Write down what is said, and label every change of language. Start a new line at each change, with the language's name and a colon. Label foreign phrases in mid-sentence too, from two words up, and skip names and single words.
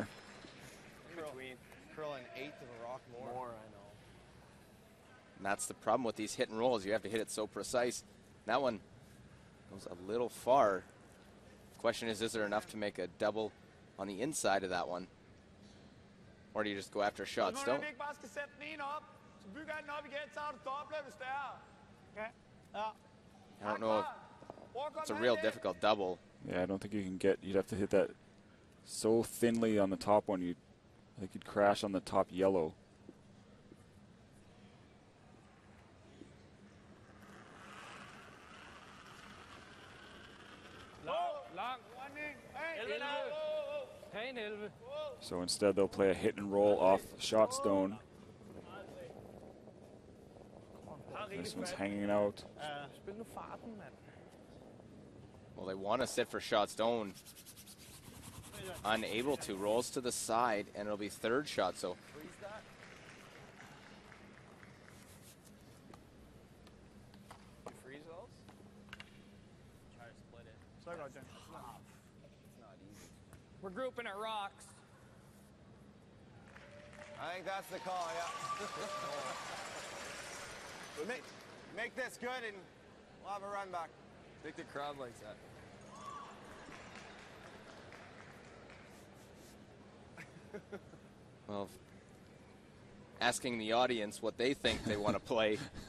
English: Between curl an eighth of a rock more. More, I know. and that's the problem with these hit and rolls. You have to hit it so precise. That one goes a little far. Question is there enough to make a double on the inside of that one? Or do you just go after shots? Don't.
Danish: Ikke bare skal sætte den ene op, så bygger jeg den op igen, så har du dobbelt, hvis det er. Okay? Ja.
English: I don't know if it's a real difficult double. Yeah, I don't think you can get. You'd have to hit that so thinly on the top one. I think you'd crash on the top yellow.
Danish: Lang.
English: 11 now. 11. So instead, they'll play a hit and roll off shot stone. This one's hanging out.
Danish: Spil nu farten, mand.
English: Well, they want to sit for shot stone. Unable to. Rolls to the side, and it'll be third shot. So Freeze that. You freeze those? Try to split it.
Danish: Så godt, Jen.
English: It's not easy. We're grouping our rocks. I think that's the call, yeah. But make this good and we'll have a run back. I think the crowd likes that. Well, asking the audience what they think they want to play.